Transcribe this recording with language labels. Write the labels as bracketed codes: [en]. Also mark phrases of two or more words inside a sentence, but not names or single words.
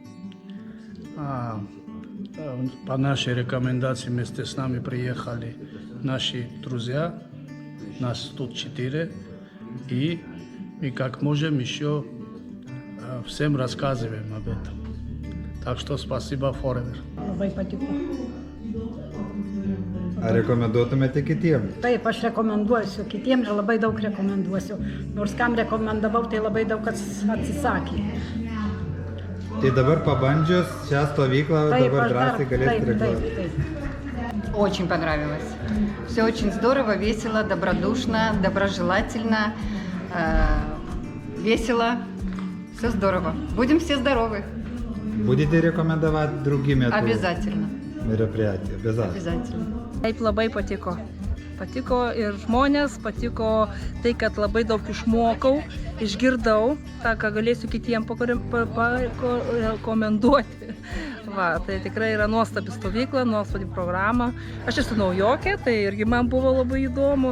[ru] По нашей рекомендации вместе с нами приехали наши друзья, нас тут 4, и мы как можем еще всем рассказываем об этом. Так что спасибо, [en] Forever. [lt] Labai patiko. Ar rekomenduotumėte kitiems? Taip, aš rekomenduosiu, kitiems labai daug rekomenduosiu. Nors kam rekomendavau, tai labai daug atsisakė. Tai dabar pabandžius šią stovyklą, dabar drąsiai galėsite rekomenduoti. [ru] Очень понравилось. Все очень здорово, весело, добродушно, доброжелательно, весело. Все здорово. Будем все здоровы. Будете рекомендовать другим это Обязательно. мероприятие? Обязательно. [lt] Taip labai patiko. Patiko ir žmonės, patiko tai, kad labai daug išmokau, išgirdau, tą, ką galėsiu kitiems parekomenduoti. Va, tai tikrai yra nuostabi stovykla, nuostabi programa. Aš esu naujokė, tai irgi man buvo labai įdomu.